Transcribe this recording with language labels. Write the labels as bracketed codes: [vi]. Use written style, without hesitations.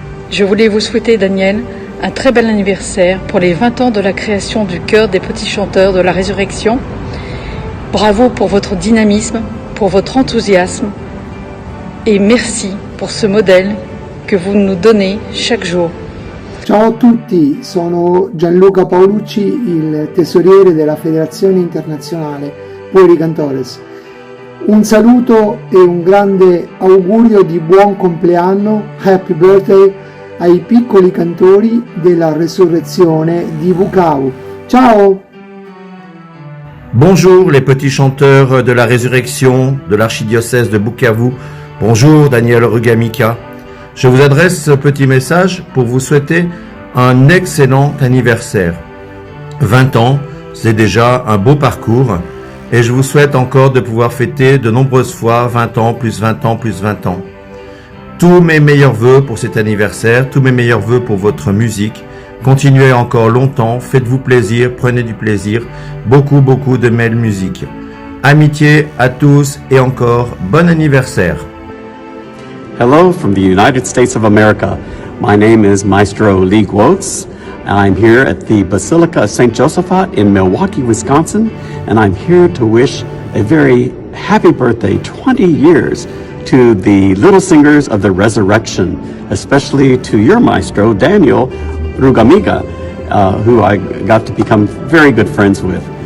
[fr] Je voulais vous souhaiter, Daniel, un très bel anniversaire pour les 20 ans de la création du chœur des petits chanteurs de la résurrection. Bravo pour votre dynamisme, pour votre enthousiasme et merci pour ce modèle que vous nous donnez chaque jour. [it] Ciao a tutti, sono Gianluca Paolucci, il tesoriere della Federazione Internazionale Puericantores. Un saluto e un grande augurio di buon compleanno, [en] happy birthday, [it] ai piccoli cantori della Resurrezione di Bukavu. Ciao! [fr] Bonjour les petits chanteurs de la résurrection de l'archidiocèse de Bukavu. Bonjour Daniel Rugamika. Je vous adresse ce petit message pour vous souhaiter un excellent anniversaire. 20 ans, c'est déjà un beau parcours et je vous souhaite encore de pouvoir fêter de nombreuses fois 20 ans, plus 20 ans, plus 20 ans. Tous mes meilleurs vœux pour cet anniversaire, tous mes meilleurs vœux pour votre musique. Continuez encore longtemps, faites-vous plaisir, prenez du plaisir, beaucoup de belle musique. Amitié à tous et encore bon anniversaire. [en] Hello from the United States of America. My name is Maestro Lee Guotz. I'm here at the Basilica of St. Josaphat in Milwaukee, Wisconsin, and I'm here to wish a very happy birthday, 20 years, to the Little Singers of the Resurrection, especially to your maestro, Daniel Rugamiga, who I got to become very good friends with.